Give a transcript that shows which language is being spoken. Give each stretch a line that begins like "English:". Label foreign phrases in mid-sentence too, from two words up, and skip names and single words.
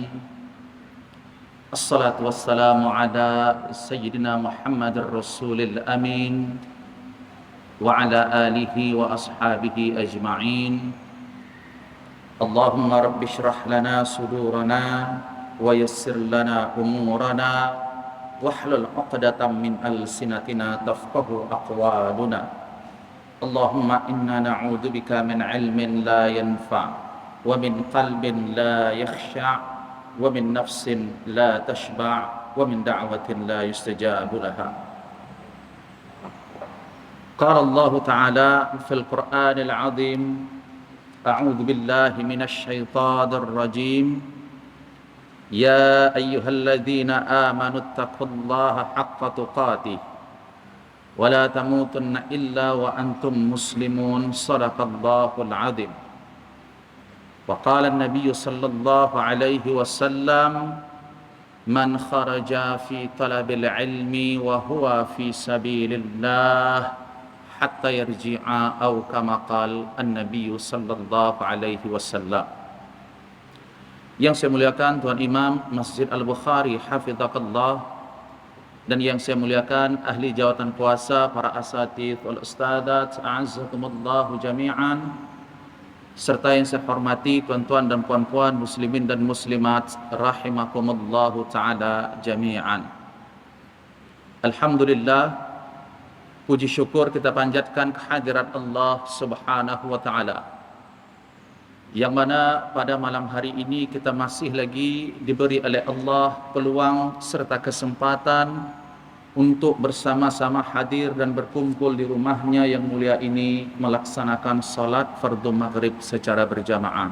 Arabic: الصلاة والسلام على سيدنا محمد الرسول الأمين وعلى آله وأصحابه أجمعين. اللهم رب اشرح لنا صدورنا ويسر لنا أمورنا واحلل عقدة من ألسنتنا تفقه أقوالنا. اللهم إنا نعوذ بك من علم لا ينفع ومن قلب لا يخشع ومن نفس لا تشبع ومن دعوة لا يستجاب لها. قال الله تعالى في القرآن العظيم، أعوذ بالله من الشيطان الرجيم. يا أيها الذين آمنوا اتقوا الله حق تقاته ولا تموتن إلا وأنتم مسلمون. صدق الله العظيم. وقال النبي صلى الله عليه وسلم، من خرج في طلب العلم وهو في سبيل الله حتى يرجع، أو كما قال النبي صلى الله عليه وسلم.
Malay: Yang saya muliakan Tuan Imam Masjid Al-Bukhari hafizahullah, dan yang saya muliakan ahli jawatan puasa, para
Arabic: أساتذة والأستاذات، أعزكم الله جميعا,
Malay: serta yang saya hormati tuan-tuan dan puan-puan muslimin dan muslimat
Arabic: رحمكم الله تعالى جميعا.
Malay: Alhamdulillah, puji syukur kita panjatkan kehadirat Allah
Arabic: سبحانه وتعالى,
Malay: yang mana pada malam hari ini kita masih lagi diberi oleh Allah peluang serta kesempatan untuk bersama-sama hadir dan berkumpul di rumahnya yang mulia ini melaksanakan salat fardu maghrib secara berjamaah.